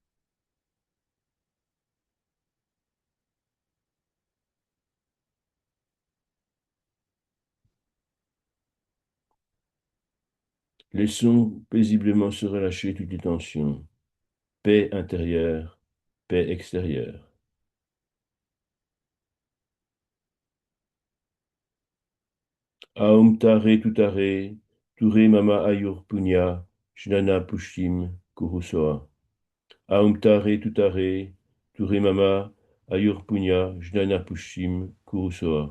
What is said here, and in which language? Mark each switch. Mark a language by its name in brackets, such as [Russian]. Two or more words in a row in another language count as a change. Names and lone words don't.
[French] Laissons paisiblement se relâcher toutes les tensions. Paix intérieure, paix extérieure. [Sanskrit] ओम् तारे तुतारे तुरे मम आयुर् पुण्य ज्ञान पुष्टिम् कुरुस्वाहा. ओम् तारे तुतारे तुरे मम आयुर् पुण्य ज्ञान पुष्टिम् कुरुस्वाहा.